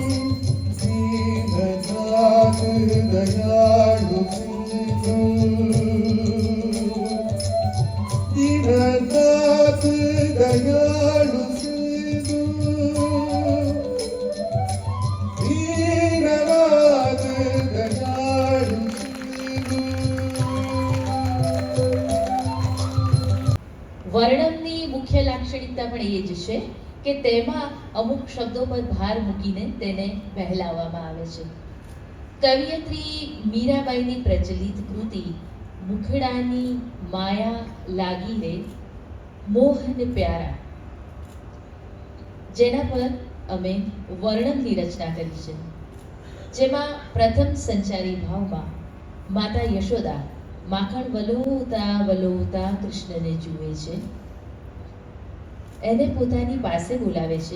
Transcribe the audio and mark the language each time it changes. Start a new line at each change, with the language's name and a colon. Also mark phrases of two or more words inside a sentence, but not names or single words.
Sanskrit: दीननाथ दयालु सिंधु दीननाथ दयालु सिंधु दीननाथ दयालु सिंधु
Gujarati: વર્ણમની મુખ્ય લાક્ષણિકતા પણ એ જ છે કે તેમાં અમુક શબ્દો પર ભાર મૂકીને તેને વહેલાવવામાં આવે છે. કવિયત્રી મીરાબાઈની પ્રચલિત કૃતિ મુખડાની માયા લાગી રે મોહન પ્યારા, જેના પર અમે વર્ણમની રચના કરી છે, જેમાં પ્રથમ સંચારી ભાવમાં માતા યશોદા માખણ વલોવતા વલોવતા કૃષ્ણને જુએ છે, એને પોતાની પાસે બોલાવે છે.